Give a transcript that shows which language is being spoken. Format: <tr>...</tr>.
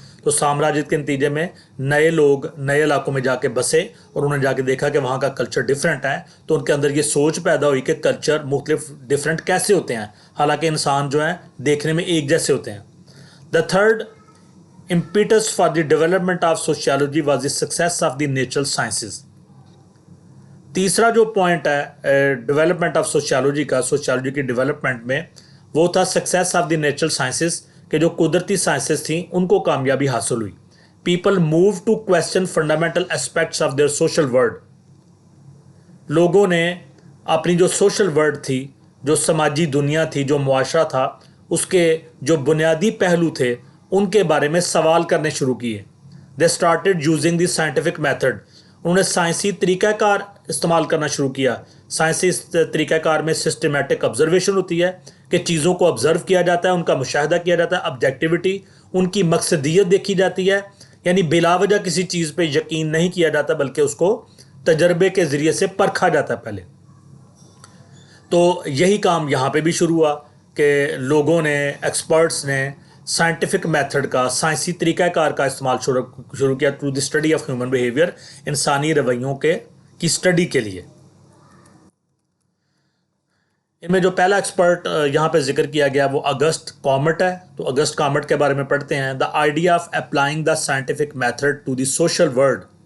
<ur>تو سامراجیت کے نتیجے میں نئے لوگ نئے علاقوں میں جا کے بسے اور انہوں نے جا کے دیکھا کہ وہاں کا کلچر ڈیفرنٹ ہے، تو ان کے اندر یہ سوچ پیدا ہوئی کہ کلچر مختلف ڈیفرنٹ کیسے ہوتے ہیں، حالانکہ انسان جو ہیں دیکھنے میں ایک جیسے ہوتے ہیں.</ur> <en>The third impetus for the development of sociology was the success of the natural sciences.</en> <ur>تیسرا جو پوائنٹ ہے</ur> <en>development of sociology</en> <ur>کا، سوشیالوجی کی ڈیولپمنٹ میں، وہ تھا</ur> <en>success of the natural sciences,</en> <ur>کہ جو قدرتی سائنسز تھیں ان کو کامیابی حاصل ہوئی.</ur> <en>People move to question fundamental aspects of their social world.</en> <ur>لوگوں نے اپنی جو سوشل ورلڈ تھی، جو سماجی دنیا تھی، جو معاشرہ تھا، اس کے جو بنیادی پہلو تھے ان کے بارے میں سوال کرنے شروع کیے.</ur> <en>They started using the scientific method.</en> <ur>انہوں نے سائنسی طریقہ کار استعمال کرنا شروع کیا. سائنسی طریقہ کار میں سسٹمیٹک آبزرویشن ہوتی ہے کہ چیزوں کو آبزرو کیا جاتا ہے، ان کا مشاہدہ کیا جاتا ہے. آبجیکٹیوٹی، ان کی مقصدیت دیکھی جاتی ہے، یعنی بلا وجہ کسی چیز پہ یقین نہیں کیا جاتا بلکہ اس کو تجربے کے ذریعے سے پرکھا جاتا ہے پہلے. تو یہی کام یہاں پہ بھی شروع ہوا کہ لوگوں نے، ایکسپرٹس نے سائنٹیفک میتھڈ کا، سائنسی طریقہ کار کا استعمال شروع کیا</ur> <en>to the study of human behaviour,</en> <ur>انسانی رویوں کی اسٹڈی کے لیے. ان میں جو پہلا ایکسپرٹ یہاں پہ ذکر کیا گیا وہ اگسٹ کامٹ ہے. تو اگسٹ کامٹ کے بارے میں پڑھتے ہیں.</ur> <en>The idea of applying the scientific method to the social world.</en>